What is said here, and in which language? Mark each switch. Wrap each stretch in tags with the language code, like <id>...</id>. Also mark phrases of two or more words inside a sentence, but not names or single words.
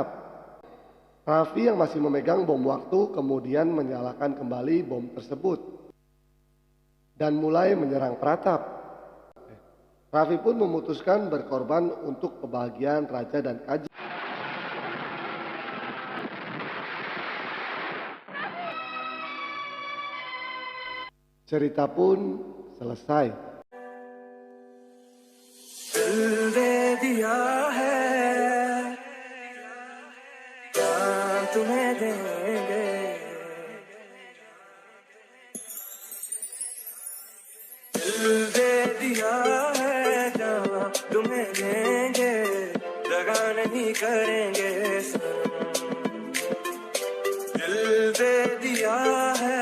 <id>Raffi yang masih memegang bom waktu kemudian menyalakan kembali bom tersebut dan mulai menyerang Pratap. Raffi pun memutuskan berkorban untuk kebahagiaan Raja dan Kajal. Cerita pun selesai.</id> <hi>तुम्हें देंगे दिल दे दिया है जहाँ तुम्हें देंगे दगा नहीं करेंगे सनम दिल दे दिया</hi>